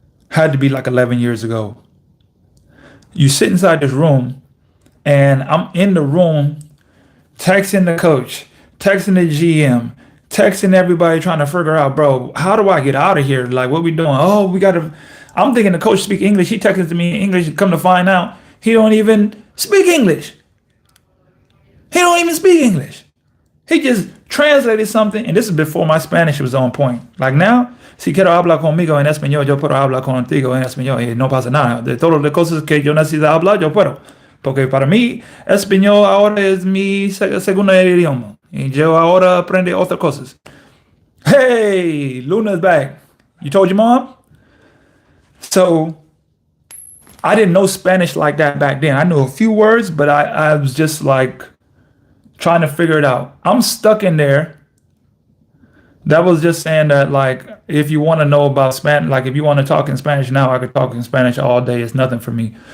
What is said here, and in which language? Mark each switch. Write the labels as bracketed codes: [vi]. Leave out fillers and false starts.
[en] Had to be like 11 years ago. You sit inside this room, and I'm in the room texting the coach, texting the GM, texting everybody trying to figure out, bro, how do I get out of here? Like, what we doing? Oh, we got to. I'm thinking the coach speak English. He texted to me in English. Come to find out, he don't even speak English. He don't even speak English. He just translated something, and this is before my Spanish was on point. Like now, [es] si quiero hablar conmigo en español, yo puedo hablar contigo en español y no pasa nada. De todas las cosas que yo necesito hablar, yo puedo. Porque para mí, español ahora es mi segundo idioma. Y yo ahora aprendo otras cosas. [en] Hey, Luna's back. You told your mom? So, I didn't know Spanish like that back then. I knew a few words, but I was just like trying to figure it out. I'm stuck in there. That was just saying that, like, if you want to know about Spanish, like if you want to talk in Spanish now, I could talk in Spanish all day. It's nothing for me.